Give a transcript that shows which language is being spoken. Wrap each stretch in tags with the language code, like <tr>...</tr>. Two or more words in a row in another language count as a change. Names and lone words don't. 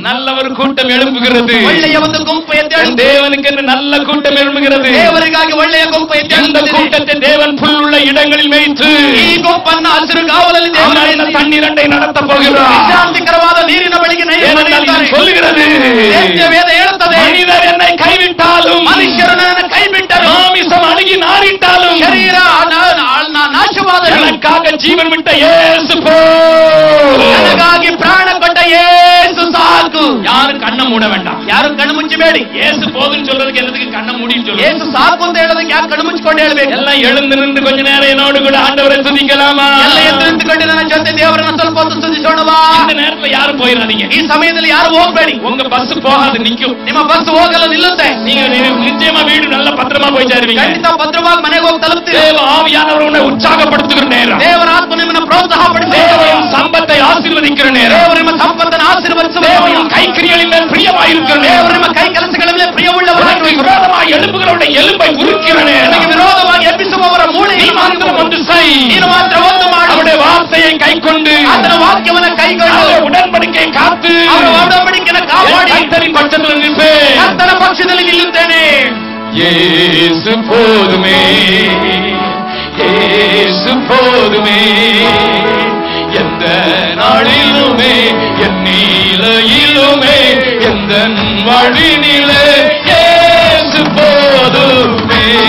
<ta>நல்ல ஒரு கூட்டம் எழும்புகிறது.</ta> <kn>ಒಳ್ಳೆಯ ಒಂದು ಗುಂಪು ಎದ್ದೇಳು.</kn> <ta>தேவனுக்கு நல்ல கூட்டம் எழும்புகிறது.</ta> <kn>ದೇವರಿಗಾಗಿ ಒಳ್ಳೆಯ ಗುಂಪು</kn> <ta>இந்த</ta> <kn>ಎದ್ದೇಳುತ್ತದೆ.</kn> <ta>கூட்டத்தை தேவன் புல்லுள்ள இடங்களில் மேய்த்து</ta> <kn>ಈ ಗುಂಪನ್ನು ಹಸಿರು ಕಾವಲಲ್ಲಿ ದೇವರು</kn> <ta>அவன் தண்ணீரண்டை நடத்த போகிறார்.</ta> <kn>ವಿಶ್ರಾಂತಿಕರವಾದ ನೀರಿನ ಬಳಿಗೆ</kn> <ta>ஏனென்றால் இது சொல்லுகிறது,</ta> <kn>ವೇದ ಹೇಳುತ್ತದೆ,</kn> <ta>மனிதர் என்னை கைவிட்டாலும்,</ta> <kn>ಮನುಷ್ಯರು ನನ್ನ ಕೈ ಬಿಟ್ಟರು,</kn> <ta>மாமிசம் அழுகி நாறிட்டாலும்,</ta> <kn>ಶರೀರ ನಾಶವಾದರು,</kn> <ta>எனக்காக ஜீவன் விட்ட இயேசு போதும்.</ta> <kn>ನನಗಾಗಿ ಪ್ರಾಣ ಕೊಟ್ಟ ಯೇಸು ಸಾಕು.</kn> <ta>யாரும் கண்ணை மூட வேண்டாம்.</ta> <kn>ಯಾರು ಕಣ್ಣು ಮುಚ್ಚಬೇಡಿ.</kn> <ta>இயேசு போதுன்னு சொல்றதுக்கு எல்லாத்துக்கு கண்ணை மூடின்னு சொல்லுங்க.</ta> <kn>ಯೇಸು ಸಾಕು ಅಂತ ಹೇಳೋದಕ್ಕೆ ಯಾಕೆ ಕಣ್ಣು ಮುಚ್ಚಿಕೊಂಡು ಹೇಳ್ಬೇಕು?</kn> <ta>எல்லாம் எழுந்து நின்று கொஞ்ச நேரம் என்னோடு கூட ஆண்டவரை துதிக்கலாமா?</ta> <kn>ಎಲ್ಲ ಎದ್ದು ನಿಂತುಕೊಂಡು ನನ್ನ ಜೊತೆ ದೇವರನ್ನ ಸ್ವಲ್ಪ ಹೊತ್ತು ಸ್ತುತಿಸೋಣವಾ?</kn> <ta>இந்த நேரத்துல யாரும் போயிடாதீங்க.</ta> <kn>ಈ ಸಮಯದಲ್ಲಿ ಯಾರು ಹೋಗ್ಬೇಡಿ.</kn> <ta>உங்க பஸ் போகாது, நிக்கும்.</ta> <kn>ನಿಮ್ಮ ಬಸ್ ಹೋಗಲು ನಿಲ್ಲುತ್ತೆ.</kn> <ta>நீங்க நிச்சயமா வீடு நல்ல பத்திரமா போய் சேருவீங்க.</ta> <kn>ಖಂಡಿತ ಭದ್ರವಾಗಿ ಮನೆಗೆ ಹೋಗಿ ತಲುಪ್ತೀರಿ.</kn> <ta>தேவ ஆவியானவர் உன்னை உற்சாகப்படுத்துகிற நேரம்,</ta> <kn>ದೇವರ ಆತ್ಮ ನಿಮ್ಮನ್ನು ಪ್ರೋತ್ಸಾಹ ಪಡಿಸುವ</kn> <ta>தேவன் சம்பத்தை ஆசீர்வதிக்கிற நேரம்,</ta> <kn>ದೇವರು ನಿಮ್ಮ ಸಂಪತ್ತನ್ನು ಆಶೀರ್ವದಿಸುವ</kn> <ta>தேவன் கைக்கிரியலின் மேல் பிரியமாயிருக்கிற நேரம்,</ta> <kn>ದೇವರು ನಿಮ್ಮ ಕೈ ಕೆಲಸಗಳ ಮೇಲೆ ಪ್ರಿಯವುಳ್ಳವರಾಗಿ</kn> <ta>உனக்கு விரோதமாய் எழுப்புகிறவருடைய எலும்பை உருக்கிற நேரம்,</ta> <kn>ನಿಮಗೆ ವಿರೋಧವಾಗಿ ಎಬ್ಬಿಸುವವರ ಮೂಳೆ</kn> <ta>நீ மாத்திரம் ஒன்று செய்.</ta> <kn>ನೀನು ಮಾತ್ರ ಒಂದು ಮಾಡು.</kn> <ta>அவருடைய வார்த்தையை கைக்கொண்டு,</ta> <kn>ಆತನ ವಾಕ್ಯವನ್ನು ಕೈಗೊಂಡು</kn> <ta>அவருடைய உடன்படிக்கையை காத்து,</ta> <kn>ಅವರ ಒಡಂಬಡಿಕೆಯನ್ನು ಕಾಪಾಡಿ</kn> <ta>கர்த்தரின் பட்சத்தில் நிற்பேன்.</ta> <kn>ಕರ್ತನ ಪಕ್ಷದಲ್ಲಿ ನಿಲ್ಲುತ್ತೇನೆ.</kn> <ta>இயேசு போதுமே, இயேசு போதுமே, எந்த நாளிலுமே, என் நீலையிலுமே, எந்த வழிநிலை, இயேசு போதுமே.</ta>